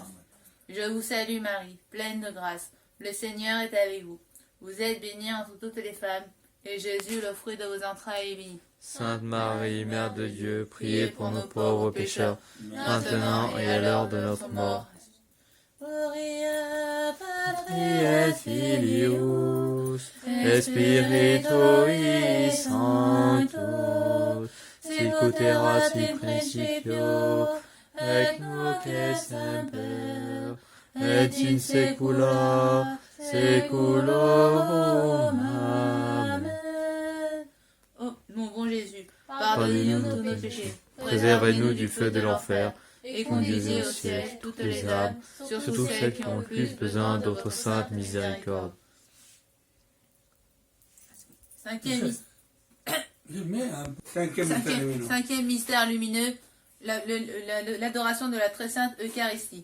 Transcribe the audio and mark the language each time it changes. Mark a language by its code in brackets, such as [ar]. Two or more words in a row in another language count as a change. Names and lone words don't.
[fr] Je vous salue Marie, pleine de grâce. Le Seigneur est avec vous. Vous êtes bénie entre toutes les femmes, et Jésus, le fruit de vos entrailles, est béni. Sainte Marie, Mère de Dieu, priez pour nous pauvres pécheurs, maintenant et à l'heure de notre mort. [la] Gloria Patri Et Filius, et Spiritui Sanctus, sicut erat in principio, et nunc et semper, et in saecula saeculorum. Amen. [fr] Oh, mon bon Jésus, pardonnez-nous tous nos péchés, Préservez-nous du feu de l'enfer, et conduisez au ciel toutes les âmes, surtout celles qui ont le plus besoin de votre sainte miséricorde. Cinquième mystère lumineux, l'adoration de la très sainte Eucharistie.